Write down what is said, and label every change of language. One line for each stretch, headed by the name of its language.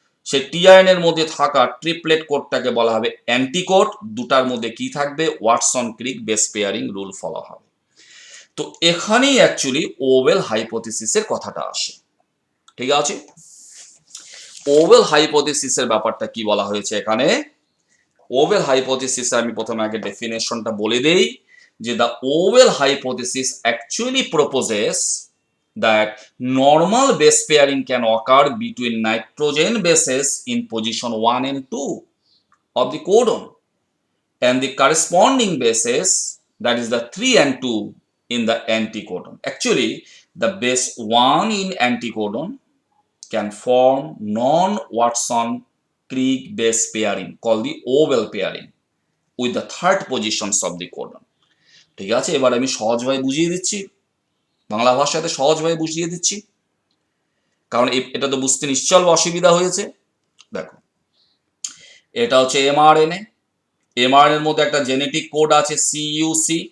Bangla: সেই টিআরএনএ এর মধ্যে থাকা ট্রিপলেট কোডটাকে বলা হবে অ্যান্টিকোড। দুটার মধ্যে কি থাকবে? Watson ক্রিক base pairing rule follow হবে। তো এখানেই অ্যাকচুয়ালি ওয়েল হাইপোথিসিসের কথাটা আসে। ঠিক আছে? ওয়েল হাইপোথিসিসের ব্যাপারটা কি বলা হয়েছে এখানে? ওয়েল হাইপোথিসিস আমি প্রথমে আগে ডেফিনেশনটা বলে দেই যে
English: the Ovel hypothesis actually proposes that normal base pairing can occur between nitrogen bases in position 1 and 2 of the codon and the corresponding bases, that is the 3 and 2 in the anticodon. Actually, the base 1 in anticodon can form non-Watson Crick base pairing called the Ovel pairing with the third positions of the codon.
Bangla: ঠিক আছে, এবার আমি সহজভাবে বুঝিয়ে দিচ্ছি, বাংলা ভাষাতে সহজভাবে বুঝিয়ে দিচ্ছি, কারণ এটা তো বুঝতে নিশ্চয় অসুবিধা হয়েছে। দেখো, এটা হচ্ছে mRNA। mRNA এর মধ্যে একটা জেনেটিক কোড আছে CUC।